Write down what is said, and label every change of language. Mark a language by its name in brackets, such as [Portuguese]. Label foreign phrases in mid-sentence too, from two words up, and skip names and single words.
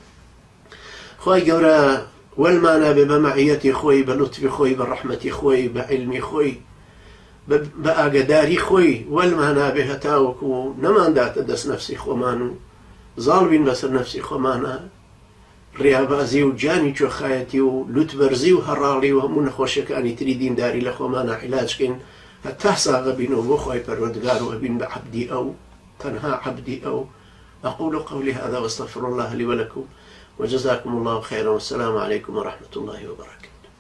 [Central Kurdish] خوای گەورە وەلمانە بێ بە مەعیەتی خۆی بە لوتفی خۆی بە ڕەحمەتی خۆی بە عیلمی خۆی بە ئاگداری خۆی وەلمانە بێ هەتاوەکو نەمانداتە دەست نەفسی خۆمان و زاڵ بین بەسەر نەفسی خۆمانە ڕێابازی و گیانی چۆخایەتی و لوتبەرزی و هەڕاڵی و هەموو نەخۆشیەکانی تری دینداری لە خۆمانە عیلاجکەین هەتا ساغە بینەوە بۆ خوای پەروەردگار و ئەبین بە عەبدی ئەو تەنها عەبدی ئەو. [Arabic] أقول قولي هذا واستغفر الله لي ولكم وجزاكم الله خيرا والسلام عليكم ورحمة الله وبركاته.